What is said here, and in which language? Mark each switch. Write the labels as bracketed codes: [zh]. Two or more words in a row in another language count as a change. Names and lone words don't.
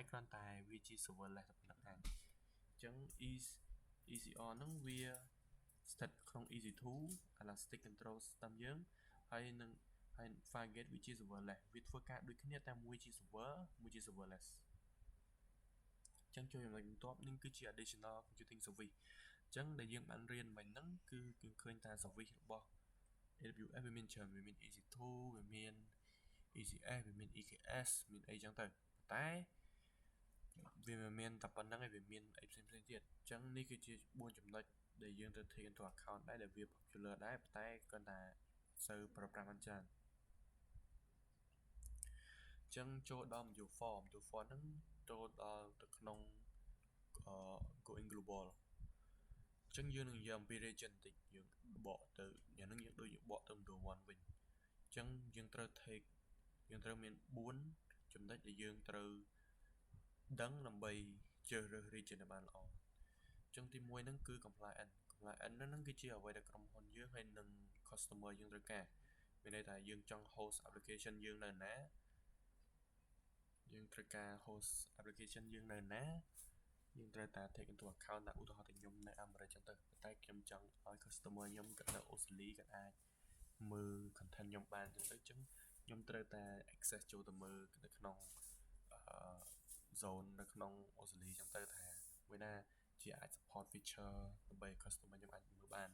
[km] គ្រាន់តែវាជា serverless តែប៉ុណ្្នឹងឯងអញ្ចឹង ECR ហ្នឹងវា set ក្នុង EC2 Elastic Control System យើងហើយ Fargate វាជា serverless វាធ្វើការដូចគ្នាតែមួយជា server មួយជា serverless ចឹងចូលចំណុចបន្ទាប់នេះគឺជា [en] additional computing service [km] ចឹងដែលយើងបានរៀនមិញហ្នឹងគឺឃើញថា service របស់ AWS វាមានច្រើនវាមាន EC2 វាមាន ECS វាមាន EKS មានអីចឹងទៅតែវាមិនមានតែប៉ុណ្្នឹងឯងវាមានអីផ្សេងៗទៀតចឹងនេះគឺជា4ចំណុចដែលយើងត្រូវ [en] take into account [km] ដែរដែលវា popular ដែរតែគាត់ថាសូវប្រើប្រាស់បានច្រើន ចឹងចូលដល់ module 4 module 4ហ្នឹងចូលដល់ទៅក្នុង [en] going global [km] ចឹងយើងនឹងនិយាយអំ ពី region បន្តិចយើងបកទៅយ៉ាងហ្នឹងយើងដូចបកទៅ module 1វិញចឹងយើងត្រូវមាន4ចំណុចដែលយើងត្រូវដឹងដើម្បីជ្រើសរើស region ឲ្យបានល្អចឹងទី1ហ្នឹងគឺ compliance ហ្នឹងគឺជាអ្វីដែលក្រុមហ៊ុនយើងហើយនិង customer យើងត្រូវការមានន័យថាយើងចង់ [en] host application [km] យើងនៅណា យើងត្រូវការ [en] host application [km] យើងនៅណាយើងត្រូវតែ [en] take into account [km] ថាឧទាហរណ៍ថាខ្ញុំនៅអាមេរិកចឹងទៅតែខ្ញុំចង់ឲ្យ customer ខ្ញុំគាត់នៅអូស្ត្រាលីគាត់អាចមើល content ខ្ញុំបានចឹងទៅចឹងខ្ញុំត្រូវតែ access ចូលទៅមើលនៅក្នុង zone នៅក្នុងអូស្ត្រាលីចឹងទៅថាមួយណាជាអាច [en] support feature [km] ដើម្បី customer ខ្ញុំអាចមើលបាន